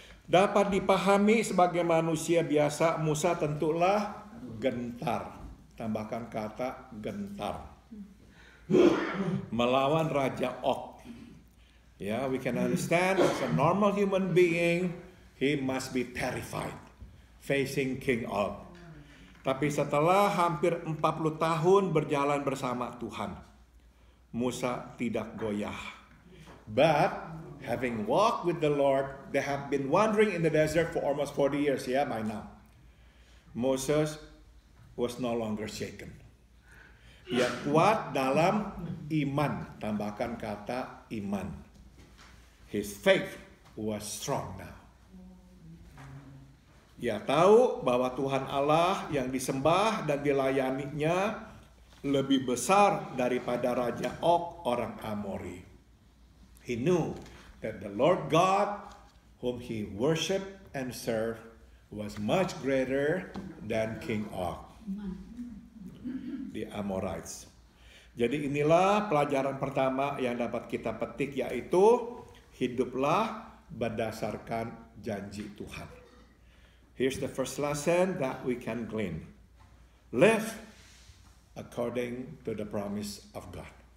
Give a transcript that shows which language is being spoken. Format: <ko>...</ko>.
<id>Dapat dipahami sebagai manusia biasa, Musa tentulah gentar. Tambahkan kata gentar. Melawan Raja Og.</id> <en>Ya, we can understand as a normal human being, he must be terrified facing King Og.</en> <id>Tapi setelah hampir 40 tahun berjalan bersama Tuhan, Musa tidak goyah.</id> <en>But having walked with the Lord, they have been wandering in the desert for almost 40 years, yeah, by now. Moses was no longer shaken.</en> <id>Ia kuat dalam iman, tambahkan kata iman.</id> <en>His faith was strong now.</en> <id>Ia tahu bahwa Tuhan Allah yang disembah dan dilayaninya lebih besar daripada Raja Og orang Amori.</id> <en>He knew that the Lord God whom he worshiped and served was much greater than King Og, the Amorites.</en> <id>Jadi inilah pelajaran pertama yang dapat kita petik, yaitu hiduplah berdasarkan janji Tuhan.</id> <en>Here's the first lesson that we can glean. Live according to the promise of God.</en>